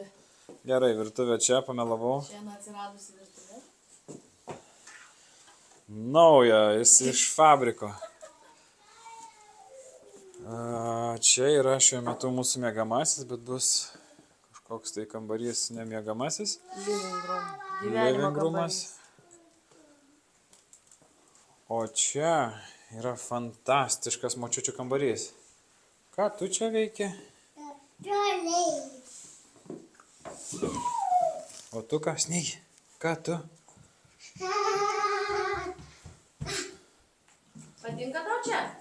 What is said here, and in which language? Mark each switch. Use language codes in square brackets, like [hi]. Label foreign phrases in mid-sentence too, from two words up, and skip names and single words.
[lt] Gerai, virtuvė čia, pamelavau. Šiandien atsiradusi virtuvė. Nauja, jis iš fabriko. Čia yra šiuo metu mūsų miegamasis, bet bus kažkoks tai kambarys nemiegamasis. [en] Living room. Living roomas. [lt] O čia yra fantastiškas močiučių kambarys. Ką tu čia veiki? O tu ką, Snygi? Ką tu? Patinka tau čia?